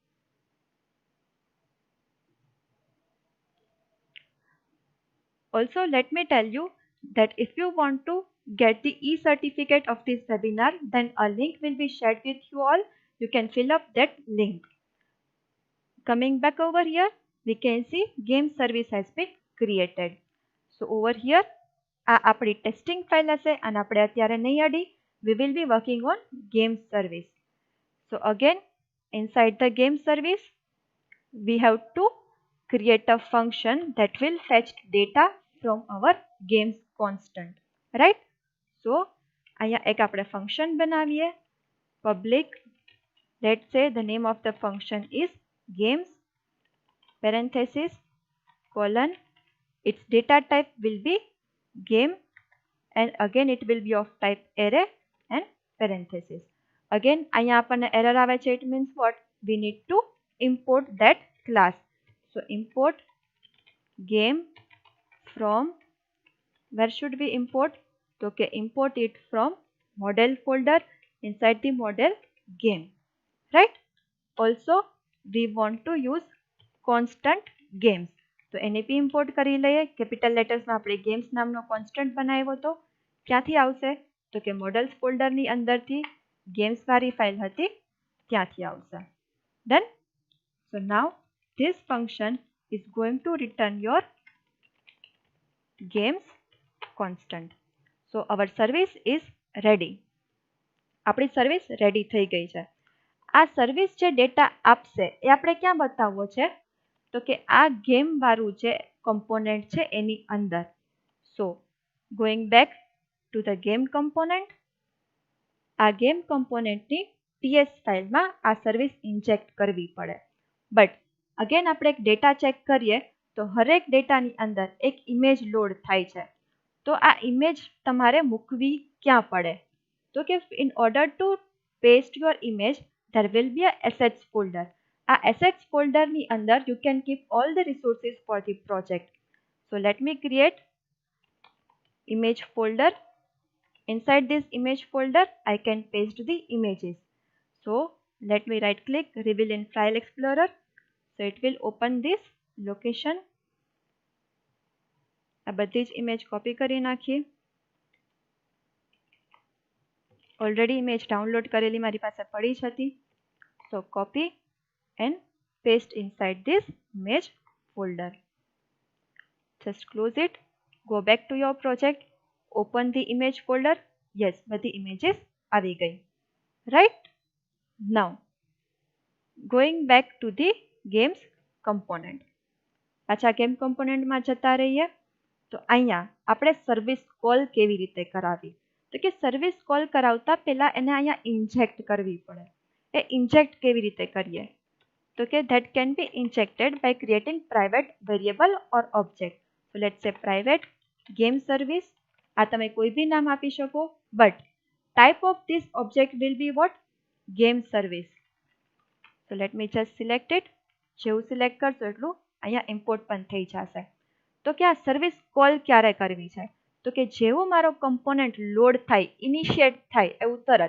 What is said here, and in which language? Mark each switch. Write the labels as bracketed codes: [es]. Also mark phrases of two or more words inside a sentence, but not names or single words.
[en] Also, let me tell you that if you want to get the e-certificate of this webinar, then a link will be shared with you all. You can fill up that link. Coming back over here, we can see game service has been created. So over here, [gu] આ આપણી ટેસ્ટિંગ ફાઇલ હશે અને આપણે અત્યારે નહીં અડી. [en] We will be working on game service. So again, inside the game service, we have to create a function that will fetch data from our games constant. Right? So [gu] અહીંયા એક આપણે function બનાવીએ. [en] Public, let's say the name of the function is games, parenthesis, colon, its data type will be game, and again it will be of type array and parenthesis. [gu] Again અહીંયા આપણને error આવે છે. [en] It means what? We need to import that class. So import game from, where should we import? Okay, import it from model folder inside the model game. Right? Also we want to use constant games. [gu] તો એને બી ઇમ્પોર્ટ કરી લઈએ. [en] capital lettersમાં [gu] આપણે ગેમ્સ નામનો કોન્સ્ટન્ટ બનાવ્યો હતો. ક્યાંથી આવશે? તો કે મોડલ્સ ફોલ્ડરની અંદરથી ગેમ્સ વાળી ફાઇલ હતી ત્યાંથી આવશે. [en] ડન. so now this function is going to return your games constant. So our service is ready. [gu] આપણી [en] service ready [gu] થઈ ગઈ છે. આ સર્વિસ જે ડેટા આપશે એ આપણે ક્યાં બતાવવો છે? તો કે આ ગેમ વાળું જે કમ્પોનન્ટ છે એની અંદર. [en] so going back to the game component, [gu] આ [en] game componentની TS fileમાં [gu] આ [en] service inject [gu] કરવી પડે. [en] but again [gu] આપણે એક [en] data check [gu] કરીએ તો હરેક ડેટાની અંદર એક [en] image load [gu] થાય છે. તો આ ઇમેજ તમારે મૂકવી ક્યાં પડે? તો કે [en] in order to paste your image there will be a assets folder. A assets folder ni under you can keep all the resources for the project. So let me create image folder. Inside this image folder I can paste the images. So let me right click, reveal in file explorer. So it will open this location. [gu] આ બધી જ [en] image copy [gu] કરી નાખીએ. [en] Already image download [gu] કરેલી મારી પાસે પડી જ હતી. [en] So copy and paste inside this image folder. Just close it. Go back to your project. Open the image folder. Yes, [gu] બધી images આવી ગઈ. [en] Right? Now, going back to the games component. [gu] પાછા [en] game component [gu] માં જતા રહીએ. તો અહીંયા આપણે [en] service call [gu] કેવી રીતે કરાવી? તો કે [en] service call [gu] કરાવતા પહેલા એને અહીંયા ઇન્જેક્ટ કરવી પડે. એ ઇન્જેક્ટ કેવી રીતે કરીએ? તો કે [en] that can be injected by creating private variable or object. So let's say private game service. [gu] આ તમે કોઈ બી નામ આપી શકો. [en] But type of this object will be what? Game service. So let me just select it. [gu] જેવું સિલેક્ટ કરશો એટલું અહીંયા ઇમ્પોર્ટ પણ થઈ જશે. તો કે આ [en] service call [gu] ક્યારે કરવી છે? તો કે જેવું મારો [en] component load [gu] થાય, ઇનિશિયેટ થાય એવું તરત.